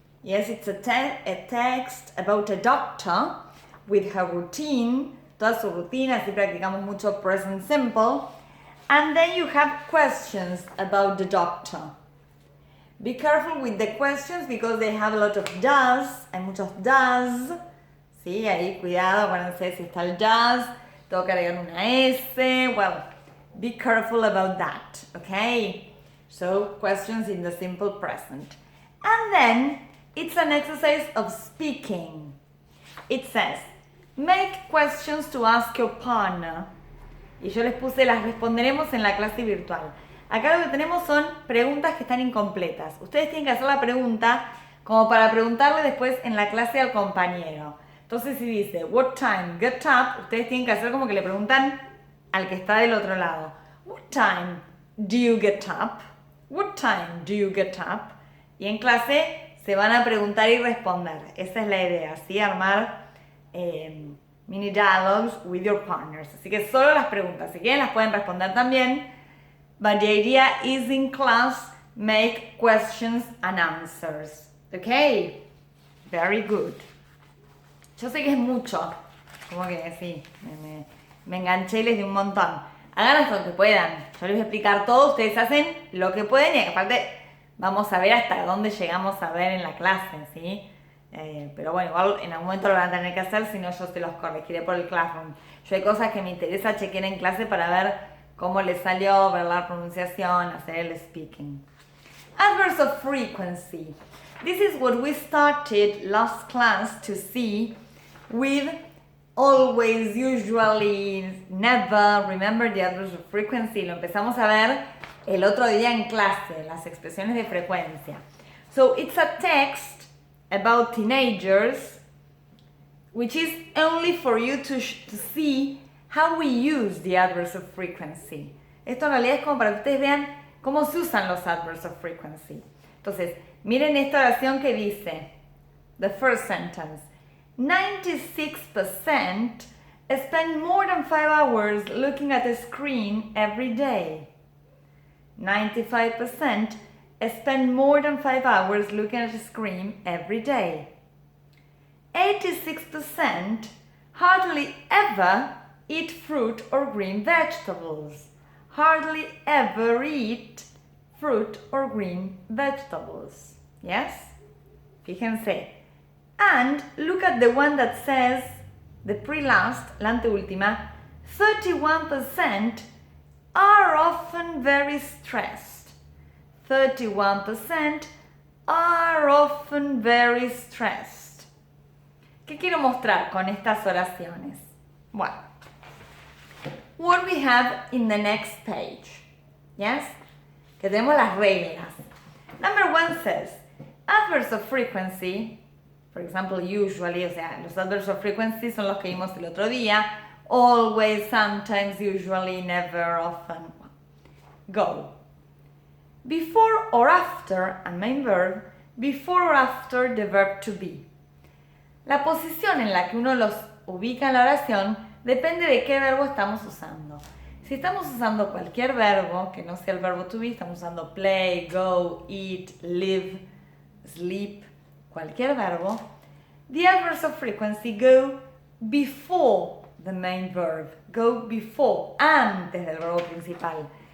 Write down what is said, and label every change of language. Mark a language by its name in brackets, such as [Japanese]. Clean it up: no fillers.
[English] Yes, it's a text about a doctor with her routine, [Spanish] toda su rutina, así practicamos mucho [English] present simple. And then you have questions about the doctor. Be careful with the questions because they have a lot of does, [Spanish] hay muchos [English] does. [Spanish] Sí, ahí cuidado, acuérdense si está el does, tengo que agregar una S. [English] Well, be careful about that, okay? So, questions in the simple present. And then It's an exercise of speaking. It says, make questions to ask your partner. [Spanish] Y yo les puse, las responderemos en la clase virtual. Acá lo que tenemos son preguntas que están incompletas. Ustedes tienen que hacer la pregunta como para preguntarle después en la clase al compañero. Entonces si dice, [English] what time, get up, [Spanish] ustedes tienen que hacer como que le preguntan al que está del otro lado. [English] What time do you get up? What time do you get up? [Spanish] Y en clase se van a preguntar y responder. Esa es la idea, ¿sí? [English] Armar mini dialogues with your partners. [Spanish] Así que solo las preguntas. Si quieren las pueden responder también. [English] But the idea is in class, make questions and answers. Okay? Very good. [Spanish] Yo sé que es mucho. Como que sí, me enganché y les di un montón. Hagan hasta lo que puedan. Yo les voy a explicar todo. Ustedes hacen lo que pueden y aparte vamos a ver hasta dónde llegamos a ver en la clase, ¿sí? Pero bueno, igual en algún momento lo van a tener que hacer, si no yo se los corregiré por el Classroom. Yo hay cosas que me interesa chequear en clase para ver cómo les salió, ver la pronunciación, hacer el speaking. [English] Adverbs of frequency. This is what we started last class to see with always, usually, never. Remember the adverbs of frequency. [Spanish] Lo empezamos a ver el otro día en clase, las expresiones de frecuencia. [English] So it's a text about teenagers, which is only for you to see how we use the adverbs of frequency. [Spanish] Esto en realidad es como para que ustedes vean cómo se usan los adverbs of frequency. Entonces, miren esta oración que dice, [English] the first sentence, 96% spend more than 5 hours looking at a screen every day. 95% spend more than 5 hours looking at a screen every day. 86% hardly ever eat fruit or green vegetables. Hardly ever eat fruit or green vegetables. Yes? [Spanish] Fíjense. [English] And look at the one that says, the pre-last, [Spanish] la anteúltima, [English] 31% are often very stressed. 31% are often very stressed. [Spanish] ¿Qué quiero mostrar con estas oraciones? [English] Bueno, what we have in the next page. [Spanish] Yes? Que tenemos las reglas. [English] Number 1 says, adverbs of frequency, for example, usually, [Spanish] o sea, los adverbs of frequency son los que vimos el otro día. [English] Always, sometimes, usually, never, often. Go. Before or after a main verb, before or after the verb to be. [Spanish] La posición en la que uno los ubica en la oración depende de qué verbo estamos usando. Si estamos usando cualquier verbo que no sea el verbo to be, estamos usando play, go, eat, live, sleep, cualquier verbo, [English] the adverbs of frequency go before [Spanish] the main verb, go before, antes del verbo principal.